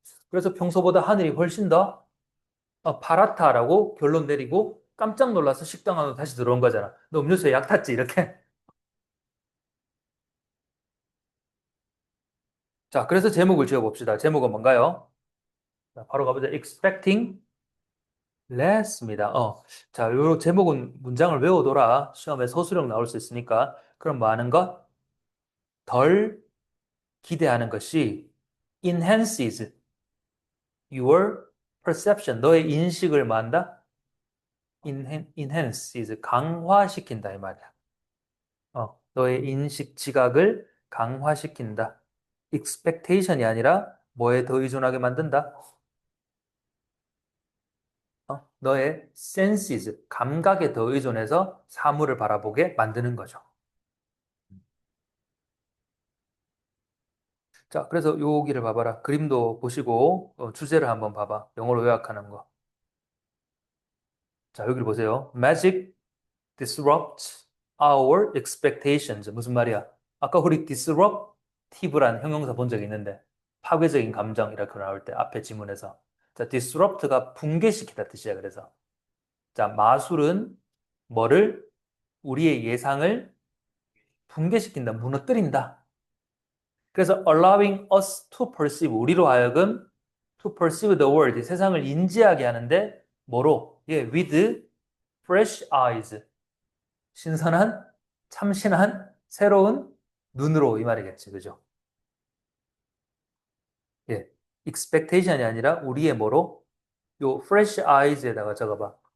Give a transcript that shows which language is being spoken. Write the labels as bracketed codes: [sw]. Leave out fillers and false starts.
[ko] 그래서 평소보다 하늘이 훨씬 더 파랗다라고 결론 내리고 깜짝 놀라서 식당 안으로 다시 들어온 거잖아. 너 음료수에 약 탔지? 이렇게. 자, 그래서 제목을 지어봅시다. 제목은 뭔가요? 자, 바로 가보자. [en] Expecting less입니다. [ko] 자, 요 제목은 문장을 외워둬라. 시험에 서술형 나올 수 있으니까. 그럼 뭐 하는 것? 덜 기대하는 것이 [en] enhances your perception. [ko] 너의 인식을 뭐 한다? enhances 강화시킨다 이 말이야. 너의 인식 지각을 강화시킨다. expectation이 아니라 뭐에 더 의존하게 만든다? 너의 senses, 감각에 더 의존해서 사물을 바라보게 만드는 거죠. 자, 그래서 여기를 봐봐라. 그림도 보시고 주제를 한번 봐봐. 영어로 요약하는 거. 자, 여기를 보세요. [en] Magic disrupts our expectations. [ko] 무슨 말이야? 아까 우리 disruptive란 형용사 본 적이 있는데 파괴적인 감정 이렇게 나올 때 앞에 지문에서 자, disrupt가 붕괴시키다 뜻이야. 그래서 자, 마술은 뭐를 우리의 예상을 붕괴시킨다, 무너뜨린다. [en] 그래서 allowing us to perceive [ko] 우리로 하여금 [en] to perceive the world [ko] 세상을 인지하게 하는데 뭐로? 예, [en] with fresh eyes [ko] 신선한, 참신한, 새로운 눈으로 이 말이겠지, 그죠? 예, expectation이 아니라 우리의 뭐로? 요 fresh eyes에다가 적어봐.